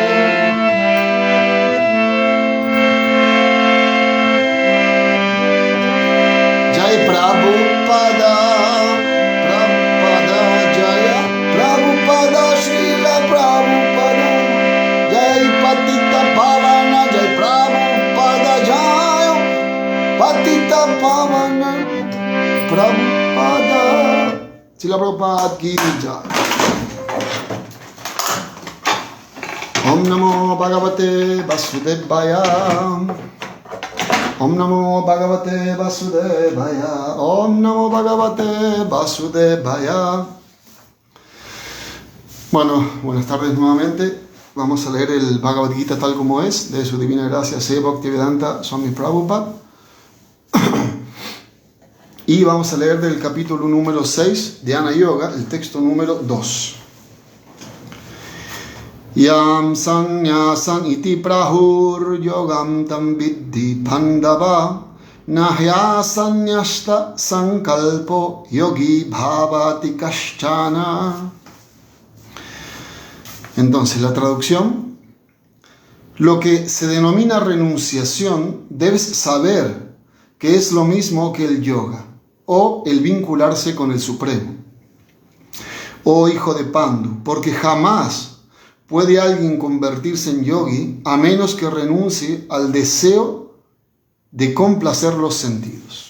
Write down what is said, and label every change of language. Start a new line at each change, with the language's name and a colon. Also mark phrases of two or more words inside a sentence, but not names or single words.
Sanskrit: Jai Prabhupada, Jaya Prabhupada, Srila Prabhupada, Jai Patita Pavana, Jai Prabhupada, Jaya Patita Pavana, Prabhupada, Srila Prabhupada ki jai. Om Namo Bhagavate Vasudevaya, Om Namo Bhagavate Vasudevaya, Om Namo Bhagavate Vasudevaya.
Spanish: Bueno, buenas tardes nuevamente. Vamos a leer el Bhagavad Gita tal como es, de su divina gracia Sri Bhaktivedanta Swami Prabhupada. Y vamos a leer del capítulo número 6, Dhyana Yoga, el texto número 2.
Sanskrit: Yam sanyasan iti prahur yogam tam viddhi pandava nahya sanyasta sankalpo yogi bhavati kashchana.
Spanish: Entonces, la traducción: Lo que se denomina renunciación, debes saber que es lo mismo que el yoga o el vincularse con el Supremo. Oh hijo de Pandu, porque jamás puede alguien convertirse en yogi a menos que renuncie al deseo de complacer los sentidos.